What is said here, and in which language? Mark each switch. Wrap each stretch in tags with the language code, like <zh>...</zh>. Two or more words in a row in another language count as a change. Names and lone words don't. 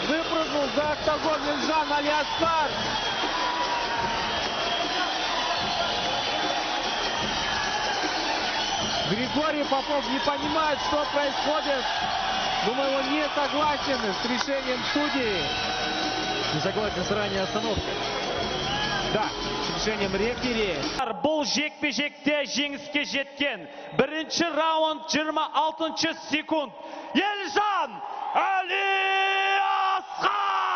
<ru>Выпрыгнул за октагон Эльжан Алиаскар. Григорий Попов не понимает, что происходит. Думаю, он не согласен с решением судьи. Не согласен с ранней остановкой. Да, с решением рефери.</ru> <kk>Бұл жекпе-жекте жеңіске жеткен. Бірінші раунд 26 секунд. Елжан Алиаскар!</kk>